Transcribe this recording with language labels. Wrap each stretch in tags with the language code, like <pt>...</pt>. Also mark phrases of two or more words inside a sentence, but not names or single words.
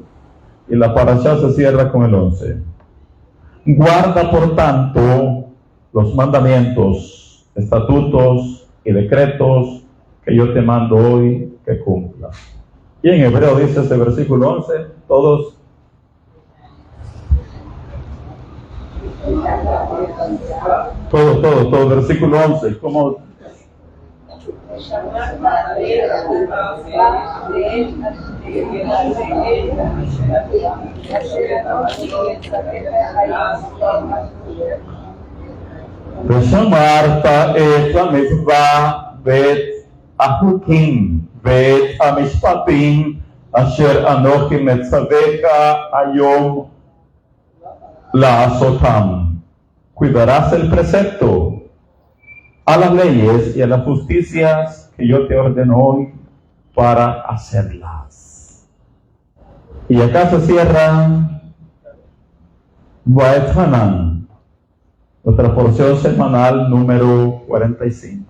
<es>Y la parashá se cierra con el 11. Guarda por tanto los mandamientos, estatutos y decretos que yo te mando hoy que cumplas. Y en hebreo dice ese versículo 11, todos. Todo, versículo 11, como</es> <he>ושמרת את המצווה ואת החוקים ואת המשפטים אשר אנוכי מצווך היום לעשותם.</he> <es>Cuidarás el precepto, a las leyes y a las justicias que yo te ordeno hoy para hacerlas. Y acá se cierra Vaet Hanan, nuestra porción semanal número 45.</es>